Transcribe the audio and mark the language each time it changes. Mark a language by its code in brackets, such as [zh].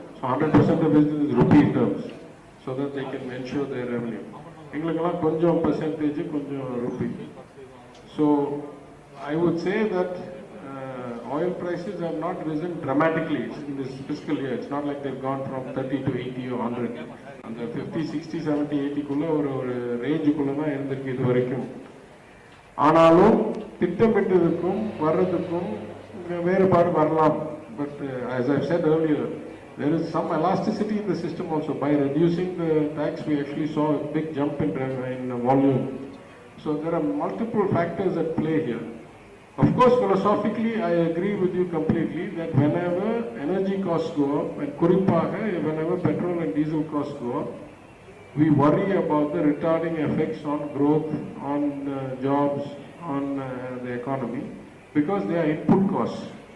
[en] So 100% of business is rupee terms, so that they can ensure their revenue. [ta] எங்களுக்கெல்லாம் கொஞ்சம் percentage, கொஞ்சம் rupee. [en] So I would say that oil prices have not risen dramatically in this fiscal year. It's not like they've gone from 30 to 80 or 100. And the [ta] 50, 60, 70, 80 குள்ள ஒரு ரேஞ்சுக்குள்ள தான் இருந்திருக்கு இது வரைக்கும். ஆனாலும் திட்டமிட்டதுக்கும் வர்றதுக்கும் வேறுபாடு வரலாம். [en] But as I've said earlier, there is some elasticity in the system also. By reducing the tax, we actually saw a big jump in volume. So there are multiple factors at play here. Of course, philosophically, I agree with you completely that whenever energy costs go up, and whenever petrol and diesel costs go up, we worry about the retarding effects on growth, on jobs, on the economy, because they are input costs.